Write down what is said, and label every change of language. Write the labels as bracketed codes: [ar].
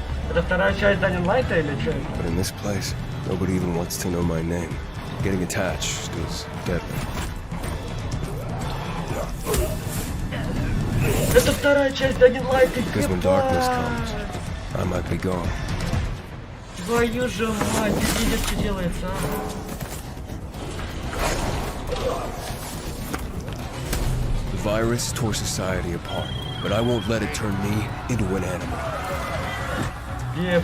[ru] Это вторая часть Dying Light или что это? [en] But in this place, nobody even wants to know my name. Getting attached is deadly. [ru] Это вторая часть Dying Light, [en] Because when darkness comes, I might be gone. [ru] Твою же мать, здесь видишь, что делается, а? [en] The virus tore society apart, but I won't let it turn me into an animal.